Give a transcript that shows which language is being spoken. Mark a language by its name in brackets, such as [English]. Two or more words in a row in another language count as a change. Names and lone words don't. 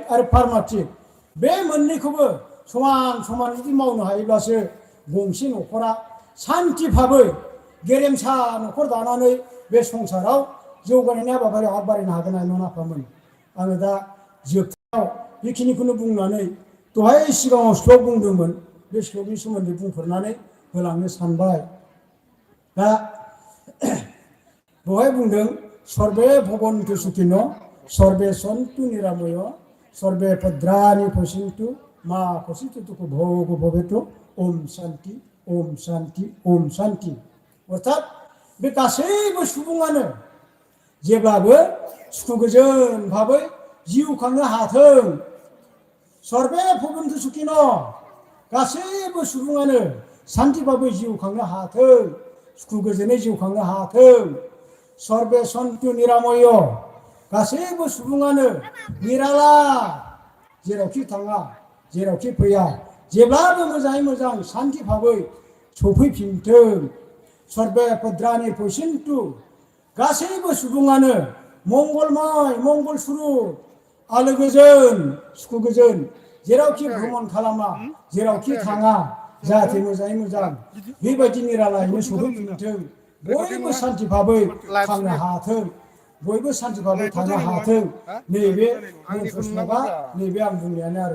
[Bodo] आरो फार्माटिक बे मोननैखौबो समान समान जुदि मावनो हायोब्लासो गंसे न'खरा सान्थि भाबै गेरेमसा न'खर दानानै बे संसाराव जौगानायनि हाबाफारियाव आग बारायनो हागोन ना नङा आफामोन आङो दा जोबथायाव बेखिनिखौनो बुंनानै दहाय सिगाङाव श्लक बुंदोंमोन बे श्लकनि सोमोन्दै बुंफोरनानै होलांनो सानबाय दा बेवहाय बुंदों [Sanskrit] सर्वे भबन्तु सुखिनो सर्वे सन्तु निरामय सर्वे भद्राणि पश्यन्तु मा कश्चित् दुःखो भवेतु ओम शान्ति ओम शान्ति ओम शान्ति [Bodo] अर्थात बे गासैबो सुबुङानो जेब्लाबो सुखु गोजोन भाबै जिउ खांनो हाथों [Sanskrit] सर्वे भबन्तु सुखिनो [Bodo] गासैबो सुबुङानो सान्थि भाबै जिउ खांनो हाथों सुखु गोजोनै जिउ खांनो हाथों [Sanskrit] सर्वे सन्तु निरामय [Bodo] गासैबो सुबुङानो निराला जेरावखि थाङा जेरावखि फैया जेब्लाबो मोजाङै मोजां सान्थि भाबै सफैफिनथों [Sanskrit] सर्वे भद्राणि पश्यन्तु [Bodo] गासैबो सुबुङानो मंगलमय मंगल सुरुप आलो गोजोन सुखु गोजोन जेरावखि भ्रमण खालामा जेरावखि थाङा जाहाथे मोजाङै मोजां बेबायदि निरालायैनो सफैफिनथों बयबो सान्थि भाबै थांनो हाथों बयबो सान्थि भाबै थानो हाथों नैबे मन्त्र श्लकआ नैबे आं बुंनायानो आरो